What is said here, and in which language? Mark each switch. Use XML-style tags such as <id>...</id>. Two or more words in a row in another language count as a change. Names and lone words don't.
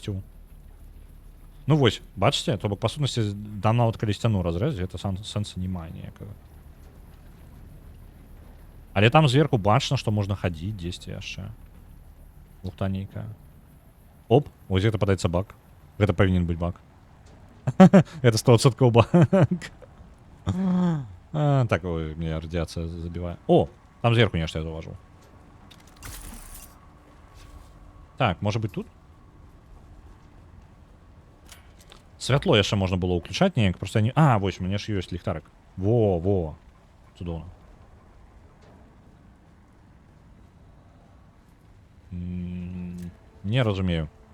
<be>Ну вось, бачыце, то бок па сутнасці там нават калі сцяну разрэзаць, гэта сэнса не мае ніякага. Але там зверху бачна, што можна хадзіць дзесьці яшчэ. Лухтанейкая. Оп, вось гэта падаецца баг. Гэта павінен быць баг. Это 100% баг.</be> <ru>Так, ой, мне радиация забивает. О, там сверху нечто я заложил. Так, может быть тут?</ru> <be>Святло яшчэ можна было ўключаць неяк, просто я не... А, вось, у мяне ж ёсць ліхтарык. Во. Цудоўна. Не разумею.</be>